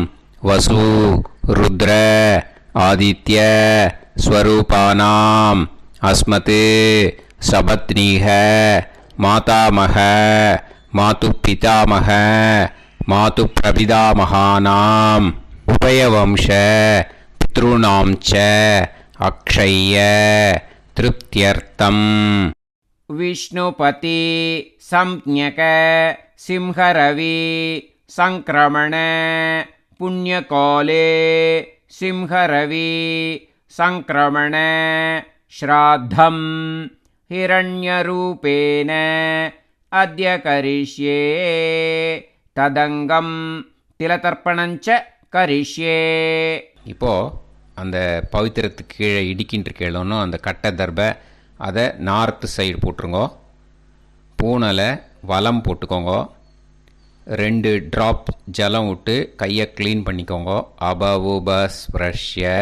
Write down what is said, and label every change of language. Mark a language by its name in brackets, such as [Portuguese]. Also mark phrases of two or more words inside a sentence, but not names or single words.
[Sanskrit] वसु रुद्र आदित्य स्वरूपाणाम् अस्मत् सपत्नीक मातामह मातृ पितामह मातृ प्रपितामहानाम् उभयवंश पितृणाम् च अक्षय्य तृप्त्यर्थम्. विष्णुपति संज्ञक सिंहरवि संक्रमण पुण्यकाले सिंहरवि संक्रमण श्राद्धं हिरण्यरूपेण अद्य करिष्ये तदंगम तिलतर्पणञ्च करिष्ये. [Tamil] இப்போது அந்த பவித்திரத்துக்கு கீழே இடிக்கின்ற கீழே அந்த கட்டை தர்பை அதை [English] north side [Tamil] போட்டுருங்கோ. பூனலை வலம் போட்டுக்கோங்க. 2 ட்ராப் ஜலம் விட்டு கையை க்ளீன் பண்ணிக்கோங்க. அபவுபஸ்ப்ரஷ்ய.